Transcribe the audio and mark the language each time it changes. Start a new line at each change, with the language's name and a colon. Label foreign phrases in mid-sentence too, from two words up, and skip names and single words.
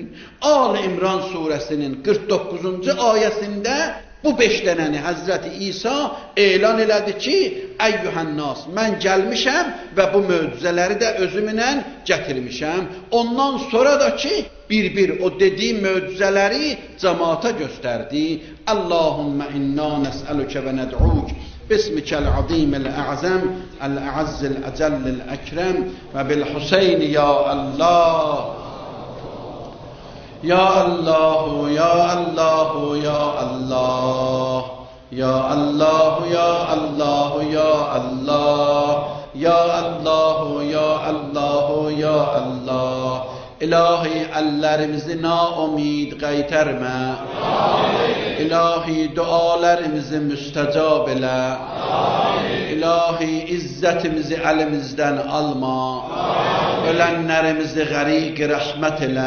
Azerbaijani: Ali İmran surəsinin 49-cu ayəsində bu 5 dənəni Həzrəti İsa elan elədi ki, əyyuhənnas, mən gəlmişəm və bu möcüzələri də özümlə gətirmişəm. Ondan sonra da ki, bir-bir o dediyi möcüzələri cəmaata göstərdi.
Arabic: اللهم إنا نسألك وندعوك باسمك العظيم الأعظم الأعز الأجل الأكرم وبالحسين يا الله يا الله يا الله يا الله يا الله يا الله يا الله يا الله يا الله يا الله
Azerbaijani: İlahi əllərimizi naumid qaytarma. İlahi dualarımızı müstəcab elə. İlahi izzətimizi əlimizdən alma. Ölənlərimizi qəriq rəhmət elə.